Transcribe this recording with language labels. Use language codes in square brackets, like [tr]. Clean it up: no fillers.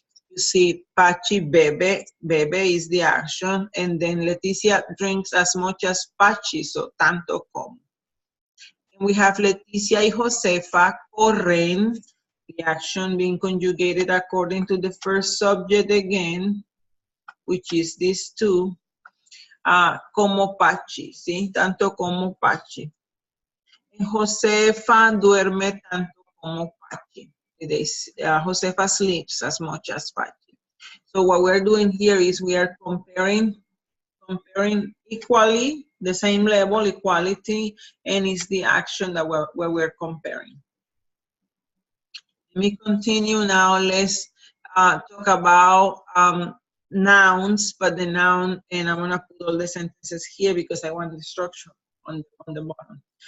[en] You see, Pachi bebe, bebe is the action, and then Leticia drinks as much as Pachi, so tanto como. And we have Leticia y Josefa corren, the action being conjugated according to the first subject again, which is these two, como Pachi, ¿sí? [es] Tanto como Pachi. And Josefa duerme tanto como Pachi. [en] Josefa sleeps as much as Pachi. So what we're doing here is we are comparing equally, the same level, equality, and it's the action that we're comparing. Let me continue now. Let's talk about nouns, but the noun, and I'm gonna put all the sentences here because I want the structure on the bottom.